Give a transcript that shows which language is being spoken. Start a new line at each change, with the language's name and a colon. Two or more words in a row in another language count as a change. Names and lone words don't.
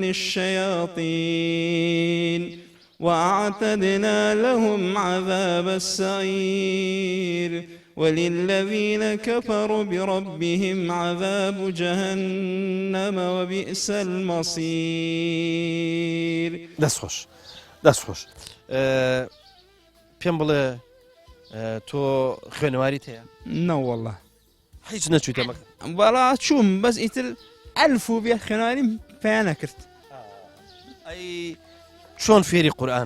Arabic: للشياطين وأعتدنا لهم عذاب السعير وللذين كفروا بربهم عذاب جهنم وبئس المصير
Central Kurdish: دەست خۆش پێم بڵێ تۆ خوێنەواری هەیە نەوەڵڵە هیچ نەچوویتە بەڵا چووم بەس ئیتر ئەلف و بێت خوێنواریم پێیان نەکرد ئەی چۆن فێری قورئان